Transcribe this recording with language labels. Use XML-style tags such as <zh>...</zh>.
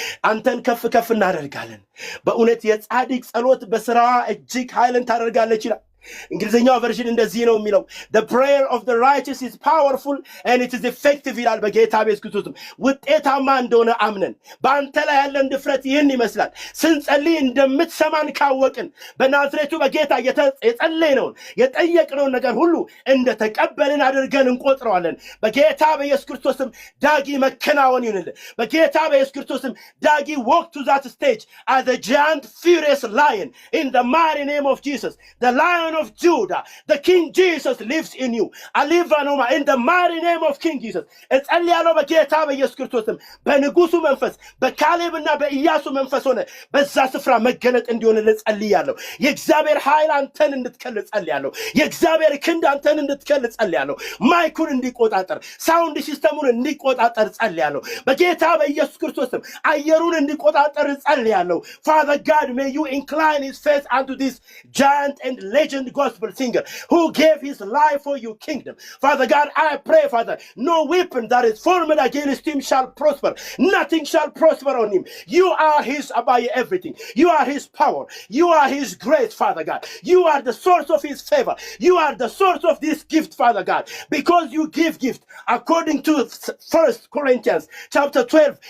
<am>አንተን ከፍ ከፍ እናደርጋለን። በእውነት የጻድቅ ጸሎት በስራዋ እጅግ ኃይልን ታደርጋለች ይላል። እንግሊዝኛው ቨርዥን እንደዚህ ነው የሚለው</am> <en>the prayer of the righteous is powerful and it is effective</en> <am>ይላል። በጌታ በኢየሱስ ክርስቶስ ውጤታማ እንደሆነ አምነን በአንተ ላይ ያለን ድፍረት ይህን ይመስላል። ስንጸልይ እንደምትሰማን ካወቅን በናዝሬቱ በጌታ የጸለይነውን የጠየቅነውን ነገር ሁሉ እንደተቀበልን አድርገን እንቆጥረዋለን። በጌታ በኢየሱስ ክርስቶስም ዳጊ መከናወን ይሁንልን። በጌታ በኢየሱስ ክርስቶስም ዳጊ</am> <en>walk to that stage as a giant furious lion in the mighty name of Jesus. The lion of Judah, the King Jesus lives in you. Alivanoma in the mighty name of King Jesus.</en> <am>እጸልያለሁ በጌታ በኢየሱስ ክርስቶስም በንጉሱ መንፈስ በካሌብና በኢያሱ መንፈስ ሆነ በዛ ስፍራ መገለጥ እንዲሆን እጸልያለሁ። የእግዚአብሔር ኃይል አንተን እንድትከል እጸልያለሁ። የእግዚአብሔር ክንድ አንተን እንድትከል እጸልያለሁ። ማይኩን እንዲቆጣጠር ሳውንድ ሲስተሙን እንዲቆጣጠር እጸልያለሁ። በጌታ በኢየሱስ ክርስቶስም አየሩን እንዲቆጣጠር እጸልያለሁ።</am> <en>Father God, may you incline his face unto this giant and legend gospel singer who gave his life for your kingdom. Father God, I pray, Father, no weapon that is formed against him shall prosper. Nothing shall prosper on him. You are his Abaya everything. You are his power. You are his grace, Father God. You are the source of his favor. You are the source of this gift, Father God. Because you give gift according to 1 Corinthians chapter 12.</en>